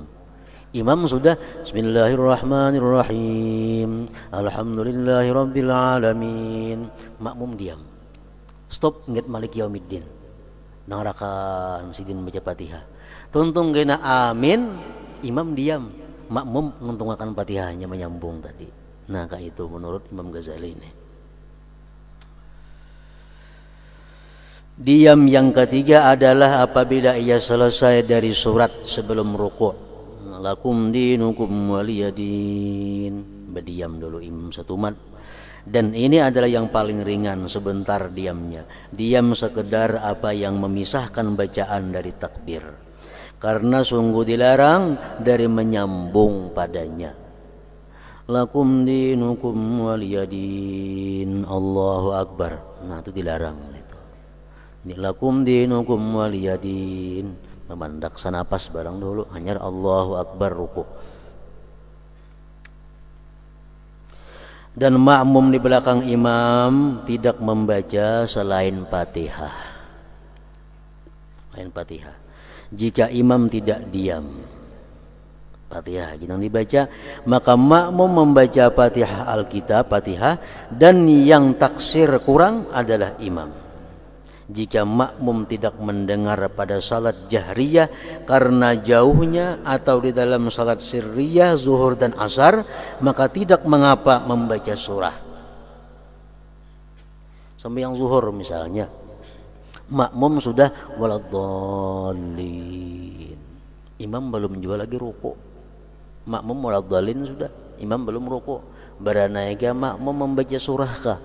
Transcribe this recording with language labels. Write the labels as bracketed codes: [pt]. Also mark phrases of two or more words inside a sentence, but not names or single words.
[id] Imam sudah [ar] بسم الله الرحمن الرحيم، الحمد لله رب العالمين. [id] Makmum diam. [bjn] Stop ingat [ar] مالك يوم الدين. [bjn] Nang rakaat sidin baca Fatihah. Tuntung kena amin, imam diam. Makmum menuntungakan Fatihahnya menyambung tadi. [id] Nah, kayak itu menurut Imam Ghazali ini. Diam yang ketiga adalah apabila ia selesai dari surat sebelum rukuk. [ar] لكم دينكم ولي دين. [id] Berdiam dulu imam satu mat. Dan ini adalah yang paling ringan, sebentar diamnya. Diam sekedar apa yang memisahkan bacaan dari takbir. Karena sungguh dilarang dari menyambung padanya. [ar] لكم دينكم ولي دين، الله أكبر. [bjn] Nah, itu dilarang. [ar] لكم دينكم ولي دين, [bjn] memandak sanapas barang dulu, hanya [ar] الله أكبر [bjn] ruku. [id] Dan makmum di belakang imam tidak membaca selain Fatihah. Selain Fatihah. Jika imam tidak diam, Fatihah yang dibaca, maka makmum membaca Fatihah Alkitab, Fatihah, dan yang taksir kurang adalah imam. Jika makmum tidak mendengar pada salat jahriyah karena jauhnya atau di dalam salat sirriyah zuhur dan asar, maka tidak mengapa membaca surah. Sembahyang zuhur misalnya, makmum sudah waladhdallin, imam belum juga lagi ruku. Makmum waladhdallin sudah, imam belum ruku. [bjn] Beranaiga makmum membaca surah kah?